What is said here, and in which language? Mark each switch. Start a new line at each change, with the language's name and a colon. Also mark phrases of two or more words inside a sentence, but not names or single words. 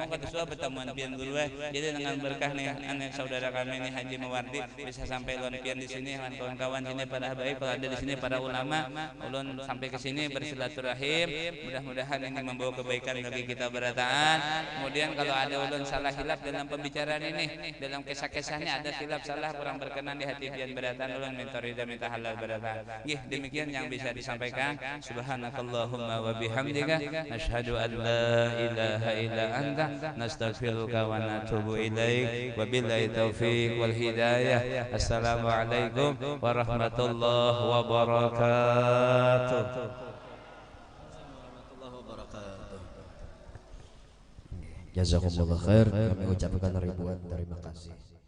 Banjar: Mau kedua pertemuan pian guru. Jadi dengan berkah nih anak saudara kami nih Haji Mawardi bisa sampai ulun pian di sini dengan kawan-kawan sini para baik, kalau ada di sini para ulama, ulun sampai ke sini bersilaturahim. Mudah-mudahan ini membawa kebaikan bagi kita berataan. Kemudian kalau ada ulun salah hilaf dalam pembicaraan ini, dalam kisah-kisahnya ada hilaf salah kurang berkenan di hati pian berataan, ulun minta ridha minta halal berataan.
Indonesian: Demikian yang bisa disampaikan.
Arabic: سبحانك اللهم وبحمدك أشهد أن لا إله إلا أنت نستغفرك ونتوب إليك. وبالله التوفيق والهداية. السلام عليكم ورحمة الله وبركاته. جزاكم الله خيرا.
Indonesian: Kami ucapkan ribuan terima kasih.